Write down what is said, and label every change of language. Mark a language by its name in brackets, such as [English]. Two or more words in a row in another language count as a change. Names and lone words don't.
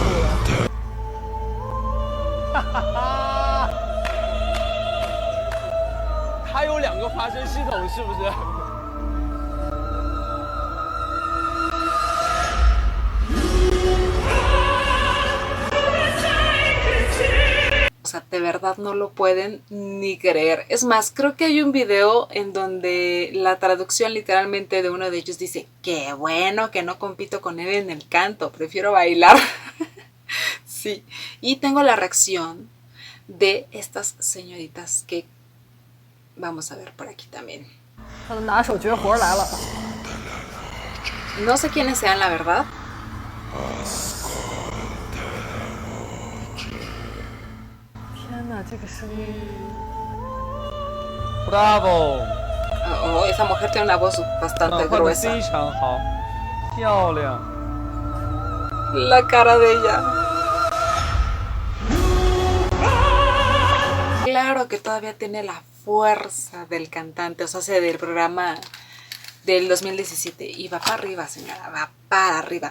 [Chinese] 它有2个发声系统，是不是？ [Spanish] O sea, de verdad no lo pueden ni creer. Es más, creo que hay un video en donde la traducción literalmente de uno de ellos dice: qué bueno que no compito con él en el canto, prefiero bailar. Sí, y tengo la reacción de estas señoritas que vamos a ver por aquí también. [Chinese] 他的拿手绝活来了。 [Spanish] No sé quiénes sean, la verdad. [Chinese] 天哪，这个声音！ Bravo！ [Spanish] Oh, esa mujer tiene una voz bastante 换的 gruesa. [Chinese] 非常好，漂亮。 [Spanish] La cara de ella. Claro que todavía tiene la fuerza del cantante, o sea, del programa del 2017. Y va para arriba, señora, va para arriba.